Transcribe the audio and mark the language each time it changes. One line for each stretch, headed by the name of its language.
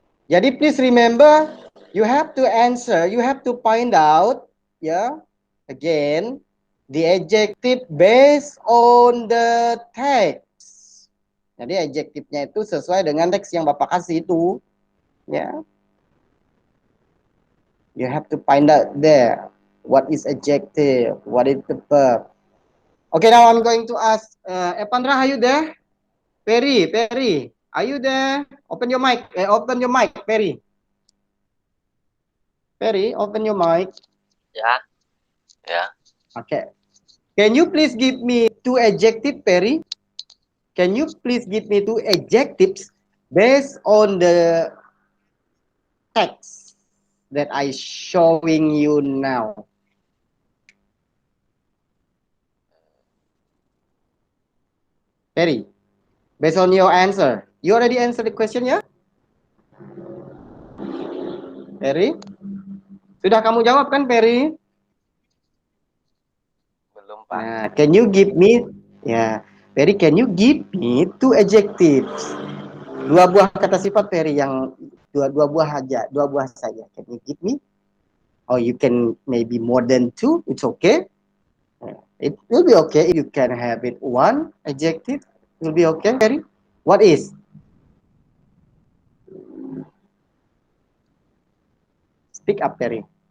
English: Jadi please remember, you have to answer, you have to find out, yeah, again, the adjective based on the text.
Indonesian: Jadi adjektifnya itu sesuai dengan teks yang Bapak kasih itu, ya.
English: You have to find out there, what is adjective, what is the verb. Okay, now I'm going to ask, Evandra, are you there? Perry, are you there? Open your mic, Perry. Perry, open your mic. Yeah. Yeah. Okay. Can you please give me 2 adjectives, Perry? can you please give me 2 adjectives based on the text that I showing you now? Perry, based on your answer, you already answered the question ya?
Indonesian: Perry, sudah kamu jawab kan Perry? Belum, Pak.
English: Nah, can you give me, ya, Perry, can you give me 2 adjectives?
Indonesian: 2 buah kata sifat Perry yang dua buah aja, 2 buah saja.
English: Can you give me? Or you can maybe more than 2, it's okay. It will be okay if you can have it 1 adjective. It will be okay, Perry. What is? Speak up, Perry.